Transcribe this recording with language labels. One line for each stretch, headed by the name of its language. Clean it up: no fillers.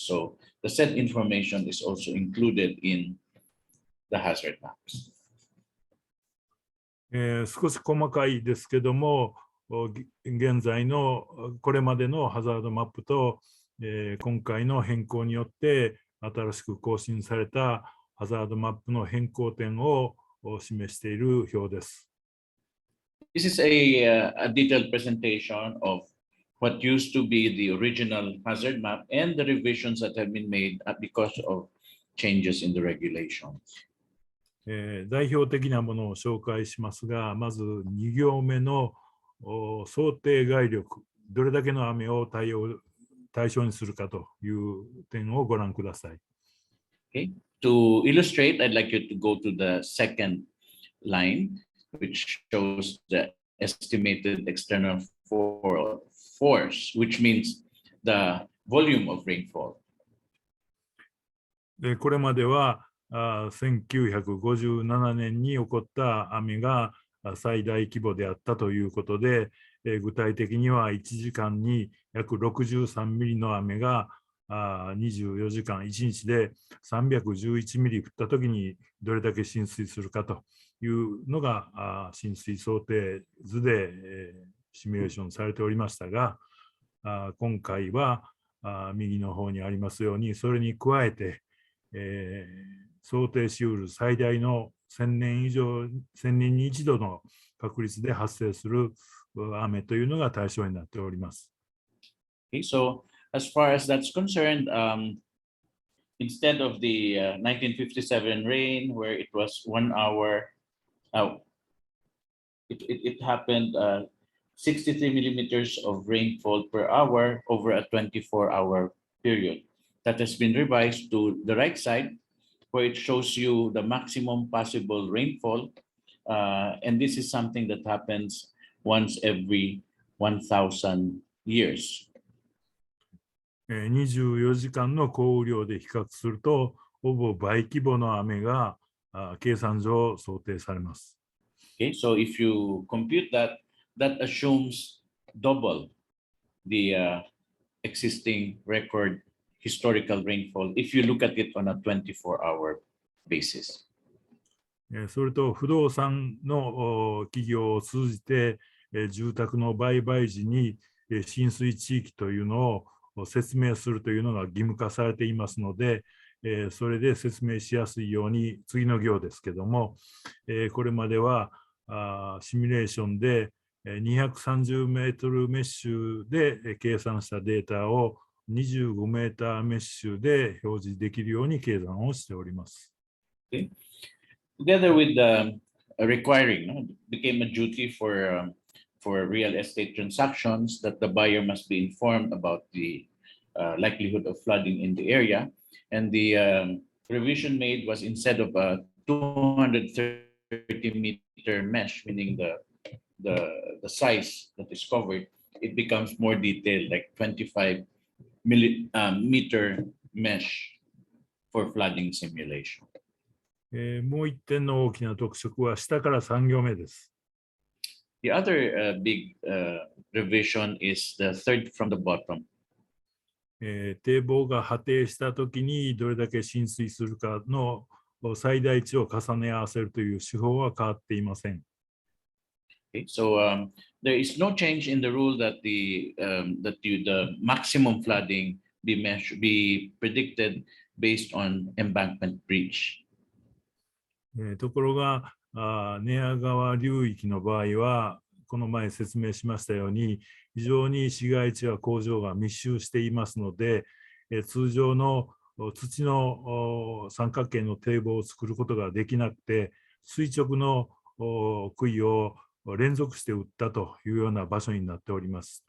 English: So the said information is also included in the hazard maps.
Japanese: 少し細かいですけども、現在のこれまでのハザードマップと、今回の変更によって新しく更新されたハザードマップの変更点を示している表です。
English: This is a detailed presentation of what used to be the original hazard map and the revisions that have been made because of changes in the regulations.
Japanese: 代表的なものを紹介しますが、まず2行目の想定概力、どれだけの雨を対象にするかという点をご覧ください。
English: Okay. To illustrate, I'd like you to go to the second line, which shows the estimated external force, which means the volume of rainfall.
Japanese: でこれまでは1957年に起こった雨が最大規模であったということで、具体的には1時間に約63ミリの雨が24時間1日で311ミリ降ったときにどれだけ浸水するかというのが浸水想定図でシミュレーションされておりましたが、今回は右の方にありますようにそれに加えて想定しうる最大の1000年に一度の確率で発生する雨というのが対象になっております。
English: Okay, so as far as that's concerned, instead of the 1957 rain where it was 1 hour, it happened 63 millimeters of rainfall per hour over a 24-hour period. That has been revised to the right side, where it shows you the maximum possible rainfall. And this is something that happens once every 1,000 years.
Japanese: 24時間の降雨量で比較すると、ほぼ倍規模の雨が計算上想定されます。
English: Okay, so if you compute that, that assumes double the existing record historical rainfall if you look at it on a 24-hour basis.
Japanese: それと不動産の企業を通じて住宅の売買時に浸水地域というのを説明するというのが義務化されていますので、それで説明しやすいように、次の行ですけども、これまではシミュレーションで230メートルメッシュで計算したデータを25メーターメッシュで表示できるように計算をしております。
English: Okay. Together with requiring, became a duty for real estate transactions that the buyer must be informed about the likelihood of flooding in the area. And the revision made was instead of a 230-meter mesh, meaning the size that is covered, it becomes more detailed, like 25-meter mesh for flooding simulation.
Japanese: もう一点の大きな特色は下から3行目です。
English: The other big revision is the third from the bottom.
Japanese: 堤防が破堤したときにどれだけ浸水するかの最大値を重ね合わせるという手法は変わっていません。
English: Okay, so there is no change in the rule that the maximum flooding be predicted based on embankment breach.
Japanese: ところが寝屋川流域の場合はこの前説明しましたように非常に市街地や工場が密集していますので、通常の土の三角形の堤防を作ることができなくて、垂直の杭を連続して打ったというような場所になっております。